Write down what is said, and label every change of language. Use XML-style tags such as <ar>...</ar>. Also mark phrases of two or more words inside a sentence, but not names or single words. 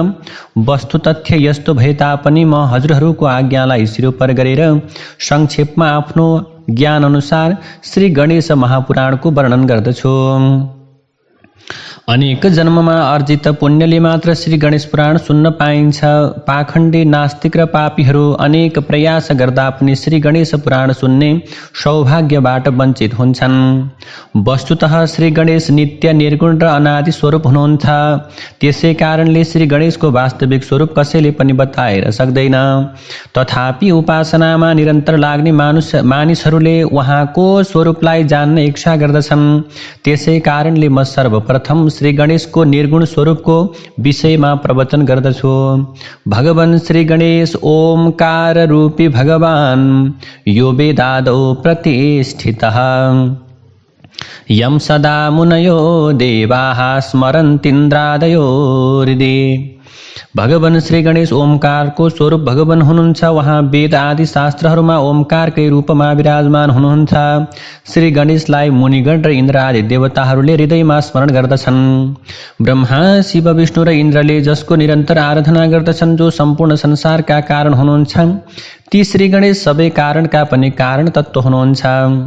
<ne>वस्तु तथ्य यस्तो भए तापनि म हजुरहरूको आज्ञालाई सिरोपर गरेर संक्षेपमा आफ्नो ज्ञान अनुसार श्री गणेश महापुराणको वर्णन गर्दछु। अनेक जन्ममा अर्जित पुण्यले मात्र श्री गणेश पुराण सुन्न पाइन्छ। पाखण्डी नास्तिक र पापीहरू अनेक प्रयास गर्दा पनि श्री गणेश पुराण सुन्ने सौभाग्यबाट वञ्चित हुन्छन्। वस्तुतः श्री गणेश नित्य निर्गुण र अनादि स्वरूप हुनुहुन्छ। त्यसै कारणले श्री गणेशको वास्तविक स्वरूप कसैले पनि बताएर सक्दैन। तथापि उपासनामा निरन्तर लाग्ने मानिसहरूले उहाँको स्वरूपलाई जान्न इच्छा गर्दछन्। त्यसै कारणले म सर्वप्रथम श्री गणेशको निर्गुण स्वरूपको विषयमा प्रवचन गर्दछु। भगवान श्री गणेश ओमकार रूपी भगवान</ne> <sa>यो वेदादौ प्रतिष्ठितः यं सदा मुनयो देवाः स्मरन्तीन्द्रादयो हृदि।</sa> <ne>भगवान श्री गणेश ओमकारको स्वरूप भगवान हुनुहुन्छ। उहाँ वेद आदि शास्त्रहरूमा ओमकारकै रूपमा विराजमान हुनुहुन्छ। श्री गणेशलाई मुनिगण र इन्द्र आदि देवताहरूले हृदयमा स्मरण गर्दछन्। ब्रह्मा, शिव, विष्णु र इन्द्रले जसको निरन्तर आराधना गर्दछन्, जो सम्पूर्ण संसारका कारण हुनुहुन्छ, ती श्री गणेश सबै कारणका पनि कारण तत्त्व हुनुहुन्छ।</ne>